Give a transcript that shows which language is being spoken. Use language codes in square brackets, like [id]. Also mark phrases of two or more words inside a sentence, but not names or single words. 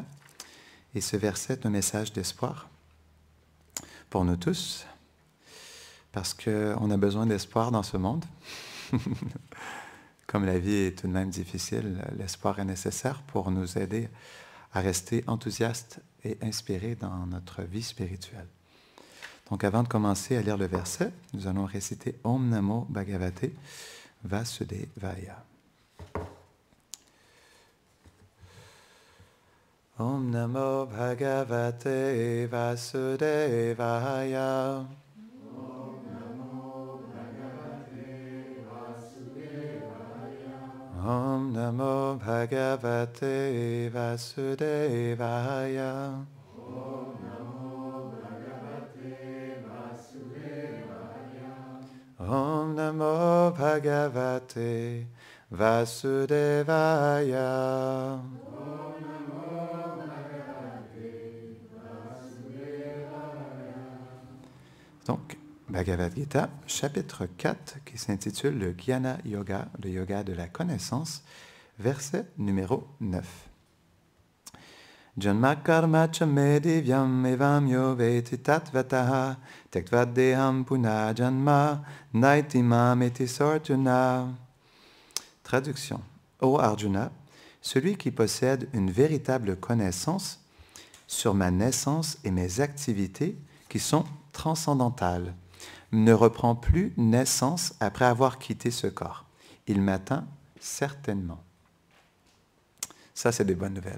[fr] Et ce verset est un message d'espoir pour nous tous, parce qu'on a besoin d'espoir dans ce monde. Comme la vie est tout de même difficile, l'espoir est nécessaire pour nous aider à rester enthousiastes et inspirés dans notre vie spirituelle. Donc avant de commencer à lire le verset, nous allons réciter [sa] ॐ नमो भगवते वासुदेवाय. ॐ नमो भगवते वासुदेवाय. ॐ नमो भगवते वासुदेवाय. ॐ नमो भगवते वासुदेवाय. ॐ नमो भगवते वासुदेवाय. [fr] Donc, Bhagavad Gita, chapitre 4, qui s'intitule le Jnana Yoga, le yoga de la connaissance, verset numéro 9. [sa] जन्म कर्म च मे दिव्यम् एवम् यो वेत्ति तत्त्वतः तेक्त्वद् देहम् पुन जन्म नैति माम् एति सोऽर्जुन. [fr] Traduction. Ô Arjuna, celui qui possède une véritable connaissance sur ma naissance et mes activités qui sont transcendantales ne reprend plus naissance après avoir quitté ce corps. Il m'atteint certainement. Ça, c'est des bonnes nouvelles.